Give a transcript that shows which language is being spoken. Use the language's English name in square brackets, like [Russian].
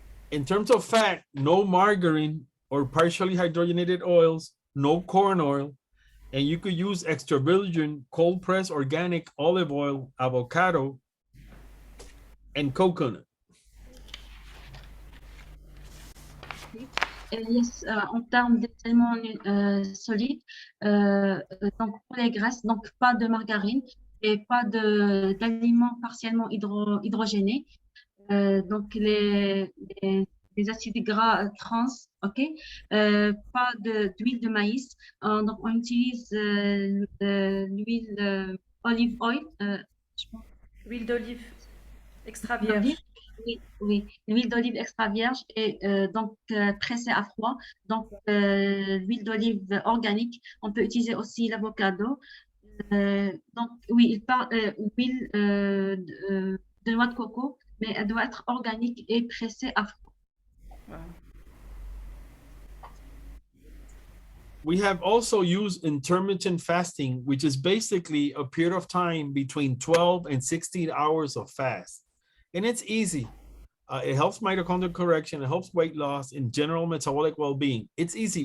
[English] In terms of fat, no margarine or partially hydrogenated oils, no corn oil, and you could use extra virgin, cold pressed organic olive oil, avocado, and coconut. [French] Yes, en termes d'aliments solides, donc pour les graisses, donc pas de margarine et pas d'aliments partiellement hydrogénés. Donc les acides gras trans, ok, pas d'huile de maïs. Donc on utilise l'huile [English] olive oil, [French] je pense. Huile d'olive extra vierge. Oui, l'huile d'olive extra vierge et pressée à froid. Donc, l'huile d'olive organique. On peut utiliser aussi l'avocado. Donc, oui, il parle huile de noix de coco, mais elle doit être organique et pressée à froid. Wow. [English] We have also used intermittent fasting, which is basically a period of time between 12 and 16 hours of fast. And it's easy. It helps mitochondrial correction. It helps weight loss and general metabolic well-being. It's easy.